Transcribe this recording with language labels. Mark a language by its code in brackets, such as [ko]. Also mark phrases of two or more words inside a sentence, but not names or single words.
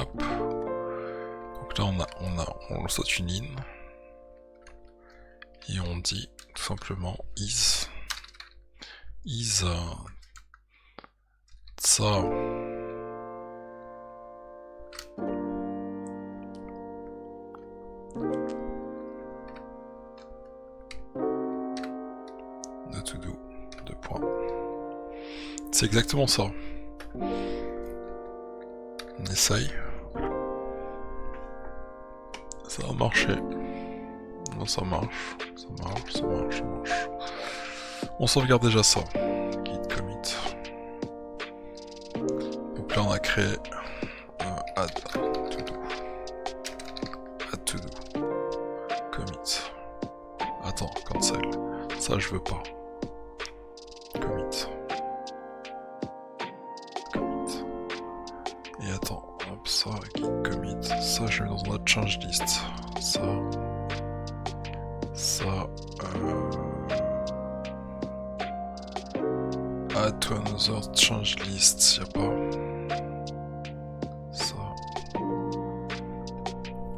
[fr] Donc là on saute une ligne et on dit tout simplement is ça de [en] to do, [fr] 2 points. C'est exactement ça. On essaye. Ça a marché. Non, ça marche. On sauvegarde déjà ça. [en] Git commit. [fr] Donc là on a créé [en] add to do. Add to do. Commit. [fr] Attends, cancel. Ça je veux pas. Commit. Et attends, hop, ça, [en] git commit, [fr] ça je mets dans notre [en] change list. Add to another change list, [fr] y'a pas. Ça.